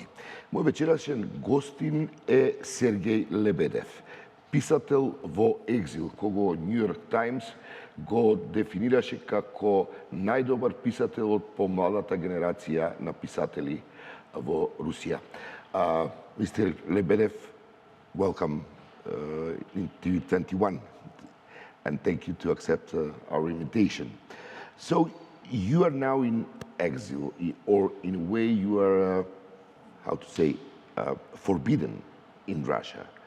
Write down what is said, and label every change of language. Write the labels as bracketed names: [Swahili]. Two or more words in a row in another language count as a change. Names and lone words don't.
[Macedonian] Мој вечерашен гостин е Сергеј Лебедев, писател во екзил, кого Нью Йорк Таймс го дефинираше како најдобар писател од помладата генерација на писатели во Русија. [English] Mr. Lebedev, welcome in TV21, and thank you to accept our invitation. So, you are now in exile, or in a way you are, how to say, forbidden in Russia.